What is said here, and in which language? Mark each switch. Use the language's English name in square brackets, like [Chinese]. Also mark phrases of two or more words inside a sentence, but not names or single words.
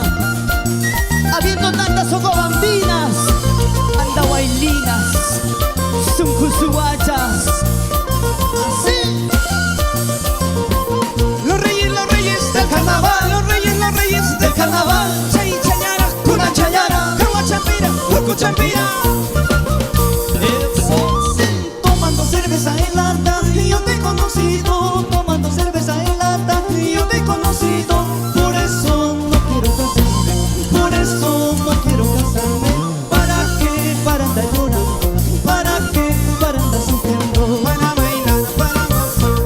[Spanish] Habiendo tantas ocobambinas, andahuaylinas, suncusuachas. Así. Los reyes del carnaval, los reyes del carnaval. [Quechua] Chay, chayara, kuna chayara, kawa champira, huku champira. [Spanish] Tomando cerveza en lata y yo te he conocido. Tomando cerveza en lata y yo te he conocido. Por eso no quiero casarme, por eso no quiero casarme. ¿Para qué? Para andar llorando, ¿para qué? Para andar sufriendo, para bailar, para gozar.